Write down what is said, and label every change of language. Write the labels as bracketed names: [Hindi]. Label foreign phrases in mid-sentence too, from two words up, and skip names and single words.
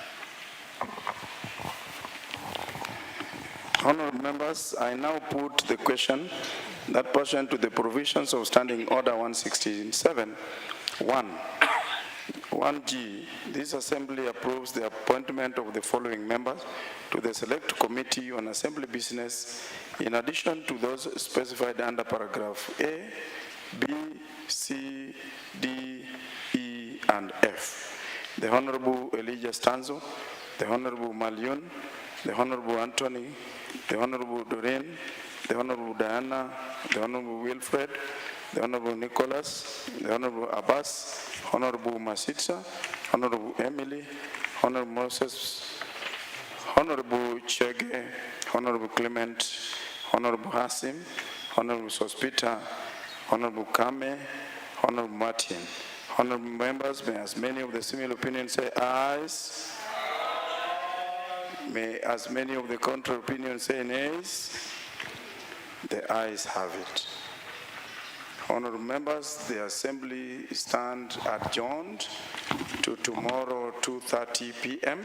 [English] Honorable members, I now put the question that pursuant to the provisions of Standing Order 167, 1G, this Assembly approves the appointment of the following members to the Select Committee on Assembly Business in addition to those specified under paragraph A, B, C, D, E, and F. The Honorable Elijah Stanzo, the Honorable Malion, the Honorable Anthony, the Honorable Doreen, the Honorable Diana, the Honorable Wilfred, the Honorable Nicholas, the Honorable Abbas, Honorable Masitsa, Honorable Emily, Honorable Moses, Honorable Chege, Honorable Clement, Honorable Hasim, Honorable Sospita, Honorable Kame, Honorable Martin. Honorable members, may as many of the similar opinions say ayes. May as many of the contrary opinions say nays. The ayes have it. Honorable members, the Assembly stands adjourned to tomorrow 2:30 p.m.